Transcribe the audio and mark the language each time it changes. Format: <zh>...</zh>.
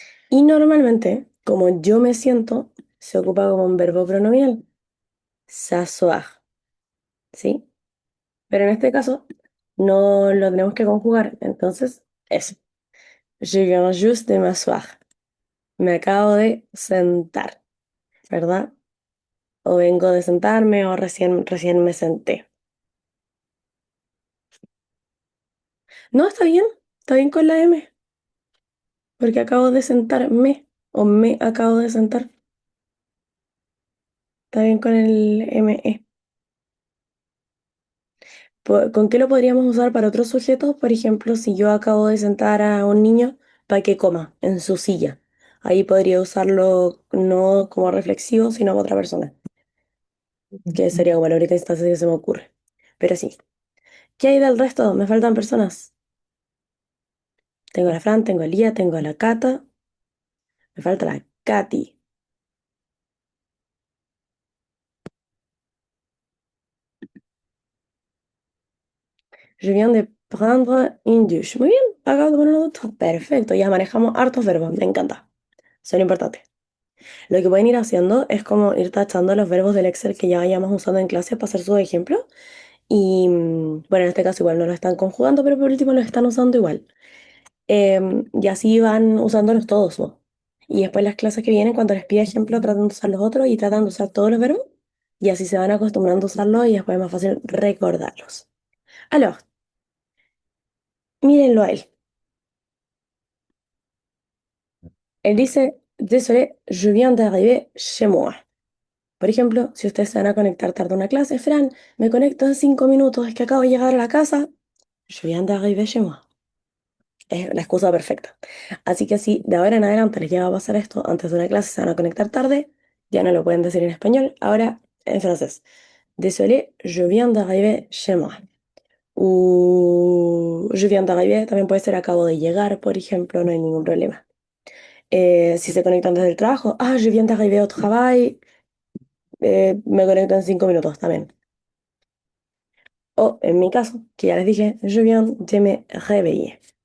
<es>Y normalmente, como yo me siento, se ocupa como un verbo pronominal, s'asseoir, ¿sí? Pero en este caso no lo tenemos que conjugar, entonces eso.</es> <fr>Je viens juste de m'asseoir.</fr> <es>Me acabo de sentar, ¿verdad? O vengo de sentarme o recién me senté. No, está bien con la M, porque acabo de sentarme o me acabo de sentar. Está bien con el ME. ¿Con qué lo podríamos usar para otros sujetos? Por ejemplo, si yo acabo de sentar a un niño para que coma en su silla. Ahí podría usarlo no como reflexivo, sino para otra persona, que sería como la única instancia que se me ocurre. Pero sí. ¿Qué hay del resto? Me faltan personas. Tengo a la Fran, tengo a Lía, tengo a la Cata. Me falta la Katy.</es> <fr>Je viens de prendre une douche.</fr> <es>Muy bien, acabo de poner una ducha. Perfecto, ya manejamos hartos verbos. Me encanta. Son importantes. Lo que pueden ir haciendo es como ir tachando los verbos del Excel que ya vayamos usando en clase para hacer sus ejemplos. Y bueno, en este caso igual no lo están conjugando, pero por último los están usando igual. Y así van usándolos todos, ¿no? Y después las clases que vienen, cuando les pida ejemplo, tratan de usar los otros y tratan de usar todos los verbos. Y así se van acostumbrando a usarlos y después es más fácil recordarlos. Alors, mírenlo a él. Él dice,</es> <fr>désolé, je viens d'arriver chez moi.</fr> <es>Por ejemplo, si ustedes se van a conectar tarde a una clase, Fran, me conecto en 5 minutos, es que acabo de llegar a la casa.</es> <fr>Je viens d'arriver chez moi.</fr> <es>Es la excusa perfecta. Así que si de ahora en adelante les llega a pasar esto, antes de una clase se van a conectar tarde, ya no lo pueden decir en español, ahora en francés.</es> <fr>Désolé, je viens d'arriver chez moi.</fr> <es>O</es> <fr>je viens d'arriver</fr> <es>también puede ser acabo de llegar, por ejemplo, no hay ningún problema. Si se conectan desde el trabajo,</es> <fr>ah, je viens d'arriver au travail,</fr> <es>me conecto en 5 minutos también. O en mi caso, que ya les dije,</es> <fr>je viens de me réveiller.</fr>